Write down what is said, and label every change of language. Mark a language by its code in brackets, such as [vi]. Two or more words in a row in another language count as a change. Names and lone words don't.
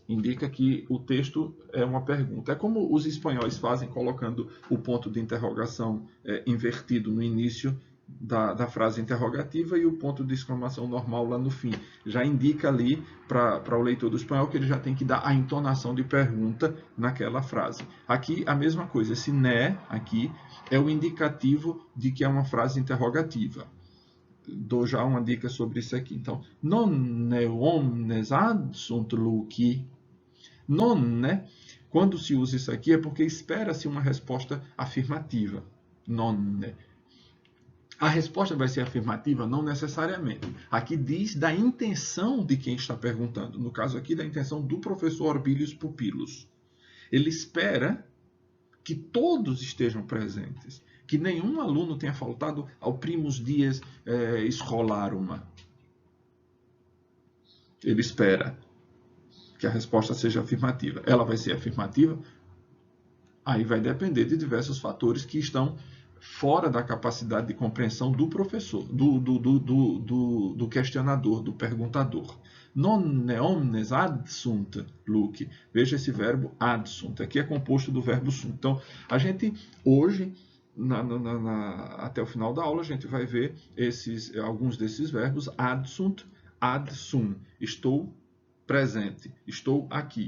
[pt] Indica que o texto é uma pergunta. É como os espanhóis fazem, colocando o ponto de interrogação invertido no início da frase interrogativa e o ponto de exclamação normal lá no fim. Já indica ali para o leitor do espanhol que ele já tem que dar a entonação de pergunta naquela frase. Aqui a mesma coisa, esse né aqui é o indicativo de que é uma frase interrogativa. Dou já uma dica sobre isso aqui. Então, [la] non ne omnes adsunt Luci. [pt] Non, né? Quando se usa isso aqui é porque espera-se uma resposta afirmativa. Non, né? A resposta vai ser afirmativa? Não necessariamente. Aqui diz da intenção de quem está perguntando. No caso aqui, da intenção do professor Orbilius Pupilos. Ele espera que todos estejam presentes, que nenhum aluno tenha faltado ao [la] primus dies scholarum. [pt] Ele espera que a resposta seja afirmativa. Ela vai ser afirmativa? Aí vai depender de diversos fatores que estão fora da capacidade de compreensão do professor, do questionador, do perguntador. [la] Non omnes adsunt, Luke. [pt] Veja esse verbo adsunt. Aqui é composto do verbo sunt. Então, a gente hoje, até o final da aula, a gente vai ver alguns desses verbos. [la] Adsunt, adsum. [pt] Estou presente, estou aqui.